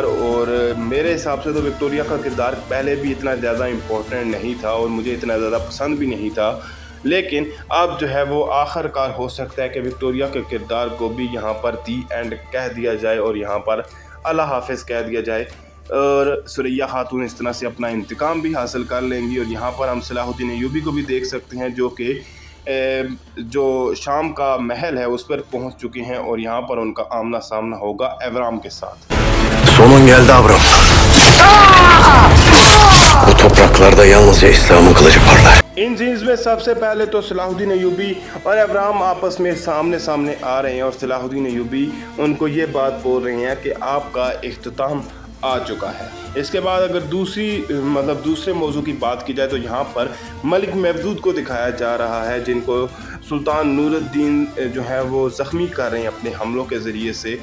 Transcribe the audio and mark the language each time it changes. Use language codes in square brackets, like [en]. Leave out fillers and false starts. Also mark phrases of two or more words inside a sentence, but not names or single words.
[hi] और मेरे हिसाब से तो विक्टोरिया का किरदार पहले भी इतना ज़्यादा इम्पोर्टेंट नहीं था और मुझे इतना ज़्यादा पसंद भी नहीं था, लेकिन अब जो है वो आखिरकार हो सकता है कि विक्टोरिया के किरदार को भी यहाँ पर [en] the end [hi] कह दिया जाए और यहाँ पर अल्लाह हाफिज़ कह दिया जाए, और सुरैया खातून इस तरह से अपना इंतकाम भी हासिल कर लेंगी। और यहाँ पर हम सलाहुद्दीन अय्यूबी को भी देख सकते हैं जो कि जो शाम का महल है उस पर पहुँच चुके हैं, और यहाँ पर उनका आमना सामना होगा एवराम के साथ। [tr] Sonun geldi Avram. Bu topraklarda yalnızca İslam'ın kılıcı parlar. [hi] इन सीन्स में सबसे पहले तो सलाहुद्दीन अय्यूबी और एवराम आपस में सामने सामने आ रहे हैं, और सलाहुद्दीन अय्यूबी उनको ये बात बोल रहे हैं कि आपका इख्तिताम आ चुका है। इसके बाद अगर दूसरे मौजू की बात की जाए तो यहाँ पर मलिक महमूद को दिखाया जा रहा है जिनको सुल्तान नूरुद्दीन जो है वो ज़ख्मी कर रहे हैं अपने हमलों के ज़रिए से।